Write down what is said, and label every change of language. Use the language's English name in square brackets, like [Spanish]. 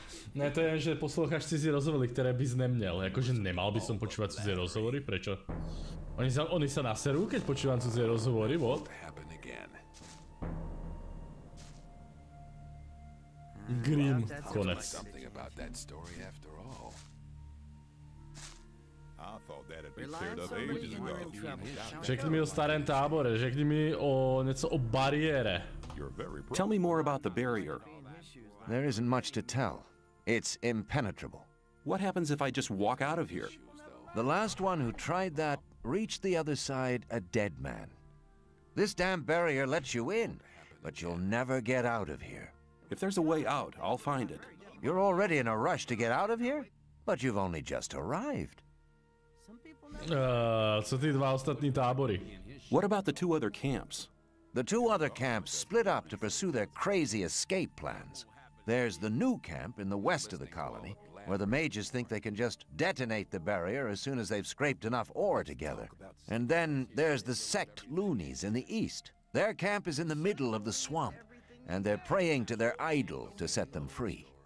[Czech] Ne, to je, že posloucháš cizí rozhovory, které bys neměl. [Slovak] Jakože nemal by som počúvať cudzie rozhovory, prečo? Oni sa naserú, keď počúvam cudzie rozhovory, what? [Czech] Grim, konec. Řekni mi o starém tábore, řekni mi o něco o bariére. [English] Tell me more about the barrier. There isn't much to tell. It's impenetrable. What happens if I just walk out of here? The last one who tried that reached the other side a dead man. This damn barrier lets you in, but you'll never get out of here. If there's a way out, I'll find it. You're already in a rush to get out of here? But you've only just arrived. [Czech] Co ty dva ostatní tábory? [English] What about the 2 other camps? The 2 other camps split up to pursue their crazy escape plans. There's the new camp in the west of the colony, where the mages think they can just detonate the barrier as soon as they've scraped enough ore together. And then there's the sect loonies in the east. Their camp is in the middle of the swamp, and they're praying to their idol to set them free.